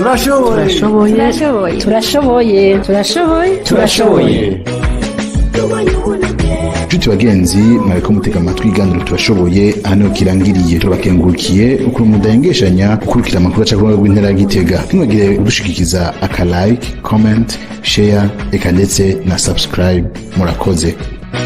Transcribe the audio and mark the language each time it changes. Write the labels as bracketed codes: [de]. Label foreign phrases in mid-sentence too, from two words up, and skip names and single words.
[rn] Nshuti bagenzi mwariko mutega amatwi iganiro turashoboye hano kirangiriye. Turabakengurukiye uko mudahengeshanya gukurikira amakuru aca ku rw'intara ya Gitega. Ntimwagire udushikikiza aka [en] like, comment, share [rn] eka ndetse na subscribe. Murakoze.